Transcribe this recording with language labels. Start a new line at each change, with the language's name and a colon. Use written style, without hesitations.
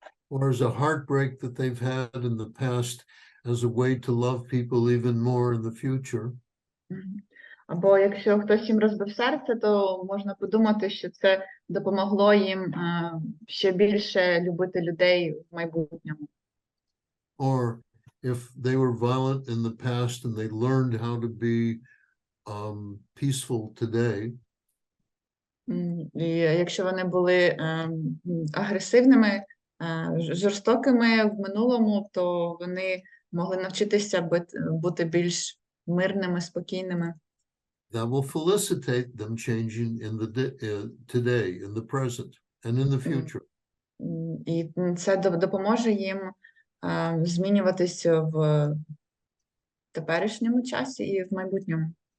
English: or as a heartbreak that they've had in the past as a way to love people even more in the future.
Ukrainian: Або якщо хтось їм розбив серце, то можна подумати, що це допомогло їм ще більше любити людей в майбутньому.
English: Or if they were violent in the past and they learned how to be peaceful today.
Ukrainian: І якщо вони були агресивними, жорстокими в минулому, то вони могли навчитися бути більш мирними, спокійними.
English: That will facilitate them changing in the today, in the present, and in the future.
Ukrainian: І це допоможе їм змінюватися в теперішньому часі і в майбутньому.